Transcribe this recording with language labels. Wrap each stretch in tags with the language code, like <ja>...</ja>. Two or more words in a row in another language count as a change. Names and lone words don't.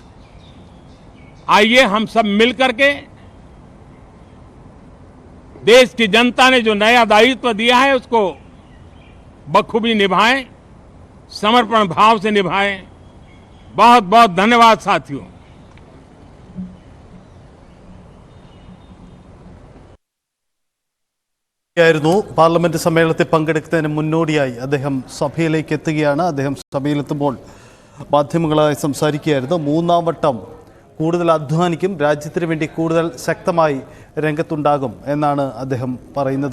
<hi>आइए हम सब मिलकर के देश की जनता ने जो नया दायित्व दिया है उसको बखूबी निभाएं, समर्पण भाव से निभाएं। बहुत बहुत धन्यवाद साथियों।</hi> <ml>ായിരുന്നു പാർലമെന്റ് സമ്മേളനത്തിൽ പങ്കെടുക്കുന്നതിന് മുന്നോടിയായി അദ്ദേഹം സഭയിലേക്ക് എത്തുകയാണ്. അദ്ദേഹം സഭയിലെത്തുമ്പോൾ മാധ്യമങ്ങളായി സംസാരിക്കുകയായിരുന്നു. മൂന്നാം വട്ടം കൂടുതൽ അധ്വാനിക്കും, രാജ്യത്തിന് വേണ്ടി കൂടുതൽ ശക്തമായി രംഗത്തുണ്ടാകും എന്നാണ് അദ്ദേഹം പറയുന്നത്.</ml>